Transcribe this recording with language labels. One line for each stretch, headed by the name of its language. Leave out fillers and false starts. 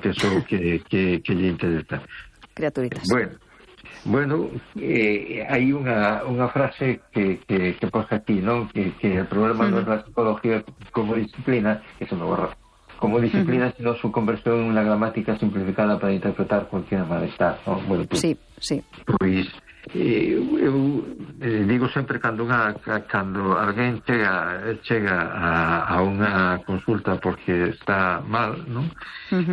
Galician: Que eso que lle interesa. Criaturitas. Bueno, hai unha frase que pos aquí, ¿no?
Spanish: Que el problema no es la psicología como disciplina, que se me borra. Como disciplina, sino su conversión en una gramática simplificada para interpretar cualquier malestar, ¿no? Bueno, pues, sí, sí. Pues eu digo siempre cuando alguien llega a una consulta porque está mal, ¿no? Uh-huh.